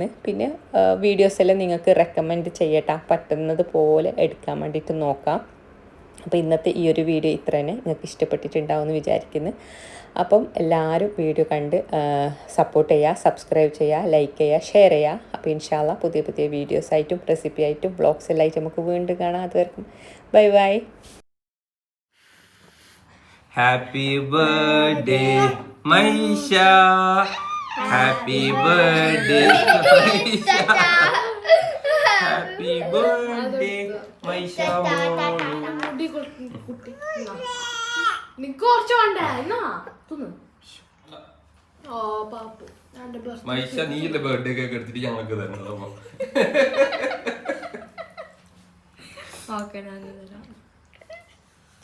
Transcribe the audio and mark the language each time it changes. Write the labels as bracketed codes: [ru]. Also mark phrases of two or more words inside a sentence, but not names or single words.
[ml] പിന്നെ വീഡിയോസെല്ലാം നിങ്ങൾക്ക് റെക്കമെൻഡ് ചെയ്യട്ടാ, പറ്റുന്നത് പോലെ എടുക്കാൻ വേണ്ടിയിട്ട് നോക്കാം. അപ്പോൾ ഇന്നത്തെ ഈ ഒരു വീഡിയോ ഇത്ര തന്നെ നിങ്ങൾക്ക് ഇഷ്ടപ്പെട്ടിട്ടുണ്ടാവുമെന്ന് വിചാരിക്കുന്നു. അപ്പം എല്ലാവരും വീഡിയോ കണ്ട് സപ്പോർട്ട് ചെയ്യുക, സബ്സ്ക്രൈബ് ചെയ്യുക, ലൈക്ക് ചെയ്യുക, ഷെയർ ചെയ്യുക. അപ്പോൾ ഇൻഷാല്ല പുതിയ പുതിയ വീഡിയോസായിട്ടും റെസിപ്പി ആയിട്ടും വ്ളോഗ്സ് എല്ലായിട്ടും നമുക്ക് വീണ്ടും കാണാം. അതുവരെക്കും ബൈ ബൈ. [en] Happy birthday, Maisha. Happy birthday, Maisha. Happy birthday, Maisha. [ml] മൈഷ നീന്റെ [en] birthday cake [ml] എടുത്തിട്ട് ഞങ്ങൾക്ക് തരുന്നത്. ഓക്കെ ഞാൻ തരാം.